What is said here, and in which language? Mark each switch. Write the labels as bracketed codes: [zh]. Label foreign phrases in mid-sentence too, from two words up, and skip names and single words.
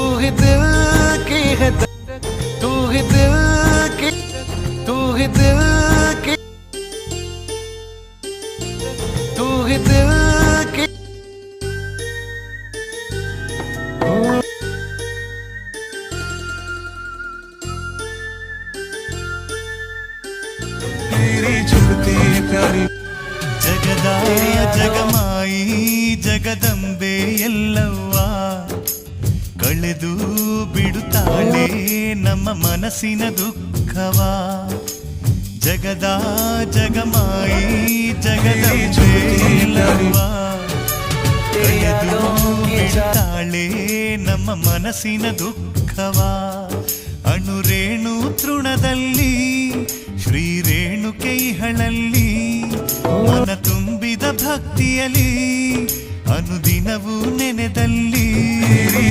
[hi] दिल की है तू ही दिल की तू ही दिल की तू ही दिल की तेरी झुकती प्यारी [kn] ಜಗದಾಯ ಜಗಮಾಯಿ ಜಗದಂಬೆ ಎಲ್ಲವ್ವ ಕಳೆದು ಬಿಡುತ್ತಾಳೆ ನಮ್ಮ ಮನಸ್ಸಿನ ದುಃಖವ ಜಗದ ಜಗಮಾಯಿ ಜಗದಂಬೆ ಎಲ್ಲವ್ವ ಕಳೆದು ಬಿಡುತ್ತಾಳೆ ನಮ್ಮ ಮನಸ್ಸಿನ ದುಃಖವ ಅಣುರೇಣು ತೃಣದಲ್ಲಿ ಶ್ರೀರೇಣುಕೆ ಇಹಳಲ್ಲಿ ಮನ ತುಂಬಿದ ಭಕ್ತಿಯಲ್ಲಿ ಅನುದಿನವೂ ನೆನೆದಲ್ಲಿ